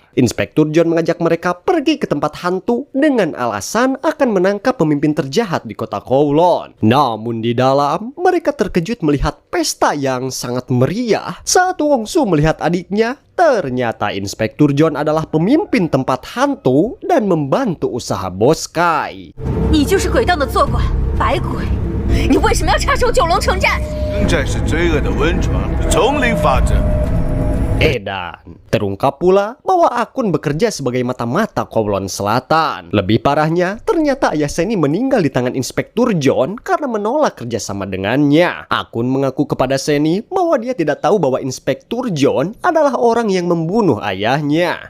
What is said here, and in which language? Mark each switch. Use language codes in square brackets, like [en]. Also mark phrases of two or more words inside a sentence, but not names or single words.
[id] Inspektur John mengajak mereka pergi ke tempat hantu dengan alasan akan menangkap pemimpin terjahat di kota Kowloon. Namun di dalam, mereka terkejut melihat pesta yang sangat meriah saat Wong Su melihat adiknya. Ternyata Inspektur John adalah pemimpin tempat hantu dan membantu usaha Bos Kai. [zh] 你就是鬼档的坐馆，白鬼！你为什么要插手九龙城寨？城寨是罪恶的温床，丛林法则。 [id] Dan terungkap pula bahwa Akun bekerja sebagai mata-mata Kowloon Selatan. Lebih parahnya, ternyata ayah Seni meninggal di tangan Inspektur John karena menolak kerjasama dengannya. Akun mengaku kepada Seni bahwa dia tidak tahu bahwa Inspektur John adalah orang yang membunuh ayahnya.